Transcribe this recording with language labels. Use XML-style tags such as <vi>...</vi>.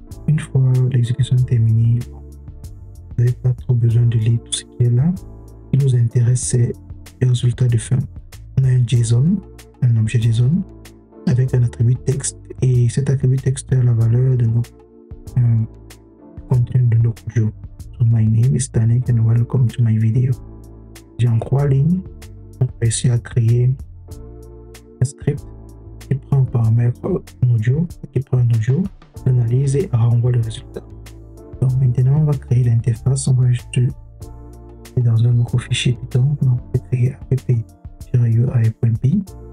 <fr>Une fois l'exécution terminée, vous n'avez pas trop besoin de lire tout ce qui est là. Ce qui nous intéresse, c'est les résultats de fin. On a un JSON, un objet JSON, avec un attribut texte. Et cet attribut texte a la valeur de nos contenu de nos audio.</fr> <en>So my name is Danik and welcome to my video.</en> <fr>J'ai en 3 lignes, on a réussi à créer un script qui prend un paramètre audio, l'analyse et renvoie le résultat. Donc maintenant on va créer l'interface, on va juste dans un nouveau fichier Python, donc on va créer app.ui.py.</fr>